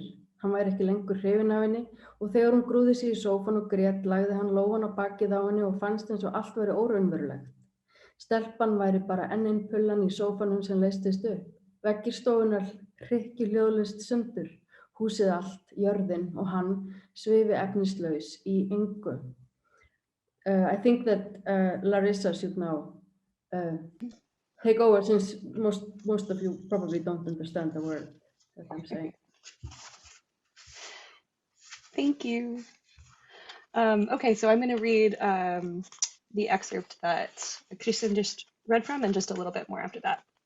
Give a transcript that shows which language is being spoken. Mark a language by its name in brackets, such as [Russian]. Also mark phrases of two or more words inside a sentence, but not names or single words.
[Icelandic] Hann væri ekki lengur hrifinn af henni og þegar hún grúfði sig í sófann og grét lagði hann lófann á bakið á henni og fannst eins og allt væri óraunverulegt. Stelpan væri bara enn ein pullan í sófanum sem leystist upp. Veggir stofunnar hrykki hljóðlaust sundur. Húsið allt, jörðin og hann svifi efnislaus í engu. [English] I think that Larissa should now take over, since most of you probably don't understand the word that I'm saying. Thank you. Okay, so I'm going to read the excerpt that Kristín just read from and just a little bit more after that.